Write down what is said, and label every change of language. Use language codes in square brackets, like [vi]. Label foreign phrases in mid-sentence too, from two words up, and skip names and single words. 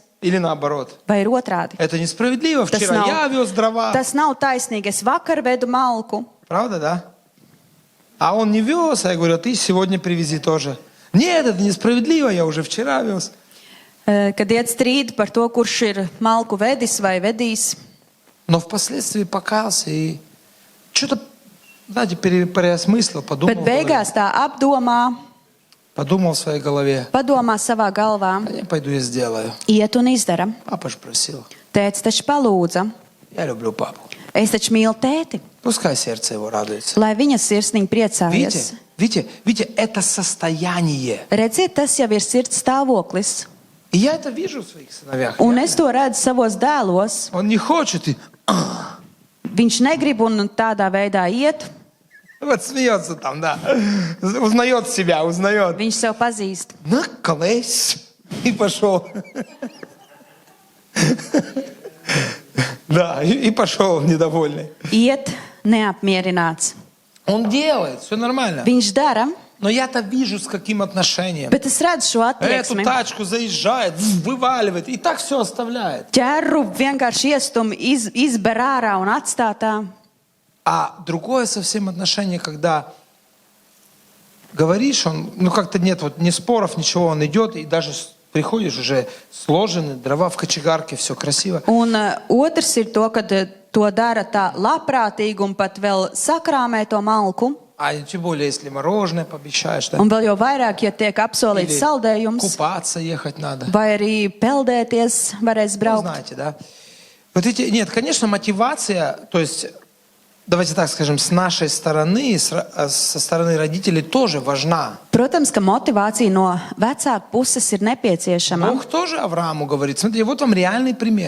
[ru] Или наоборот. [lv] vai ir otrādi. [ru] Это несправедливо. [lv] Tas [ru] Вчера я вез дрова. [lv] nav taisnīgi. Es vakar vedu malku. [ru] Правда, да? А он не вез, а я говорю, а ты сегодня привези тоже. Нет, это несправедливо, я уже вчера вез. [lv] Kad iet strīdi par to, kurš ir malku vedis vai vedījis. [ru] Но впоследствии покаялся и что-то, знаете, переосмыслил, подумал. [lv] Bet beigās tā apdomā, [ru] Подумал в своей голове. [lv] padomā savā galvā, [ru] Я пойду и сделаю. [lv] iet un izdara. [ru] Папа же просил. [lv] Tētis taču palūdza. [ru] Я люблю папу. [lv] Es taču mīlu tēti, [ru] Пускай сердце его радуется. [lv] lai viņa sirsniņa priecājas. [ru] Видите, это состояние. [lv] Redziet, tas jau ir sirds stāvoklis. [ru] И я это вижу в своих сыновьях. [lv] Un es to redzu savos dēlos. [ru] Он не хочет. И... [lv] Viņš negrib un tādā veidā iet. [ru] Вот смеется там, да. Узнает себя, узнает. [lv] Viņš sev pazīst. [ru] Наколись. И пошел. Да, и пошел недовольный. [lv] Iet neapmierināts. [ru] Он делает, все нормально. [lv] Viņš dara, [ru] Но я-то вижу, с каким отношением. [lv] bet es redzu šo [ru] Эту [lv] attieksmi. [ru] тачку заезжает, вываливает, и так все оставляет. [lv] Ķeru vienkārši iestum, izber ārā un atstātā. [ru] А другое совсем отношение, когда говоришь, он, ну как-то нет вот ни споров, ничего, он идет, и даже приходишь уже сложены, дрова в кочегарке, все красиво. [lv] Un otrs ir to, kad to dara tā labprātīgi un pat vēl sakrāmē to malku. [ru] А тем более, если мороженое пообещаешь, да? [lv] Un vēl jau vairāk, ja tiek apsolīts [ru] Или [lv] saldējums, [ru] купаться ехать надо. [lv] vai arī peldēties varēs [ru] Ну, [lv] braukt. [ru] знаете, да? Вот эти, нет, конечно, мотивация, то есть, давайте так скажем, с нашей стороны, со стороны родителей тоже важна. [lv] Protams, ka motivācija no vecāku puses ir nepieciešama. [ru] Бог тоже Аврааму говорит, смотрите, вот вам реальный пример.